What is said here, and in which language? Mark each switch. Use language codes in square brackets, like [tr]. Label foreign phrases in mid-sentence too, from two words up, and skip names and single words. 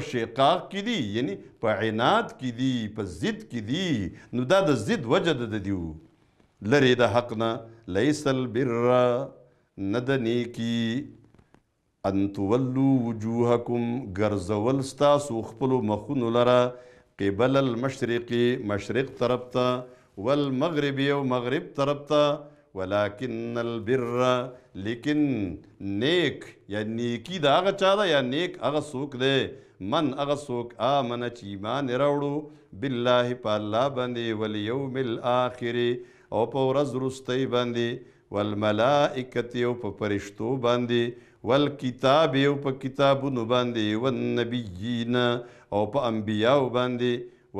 [ps] شقاق کې دي یعنی په عناد کې دي په ضد کې دي نو دا د ضد وجه د دیو لرې د حق نه [ar] لیس البر [ps] نه د نیکي [ar] ان تولوا وجوهکم [ps] ګرځول ستاسو خپلو مخونو لره [ar] قبل المشرق [ps] مشرق طرف ته والمغرب او مغرب طرف ته [ar] ولكن البر [ps] لیکن نیک یا نیکی دا هغه چا ده یا نیک هغه څوک دی من هغه څوک آمن چې ایمان یې راوړو بالله په الله باندې [ar] والیوم الآخر [ps] او په ورځ وروستۍ باندې والملائکة او په فرشتو باندې والکتاب او په کتابونو باندې والنبیین او په انبیاو باندې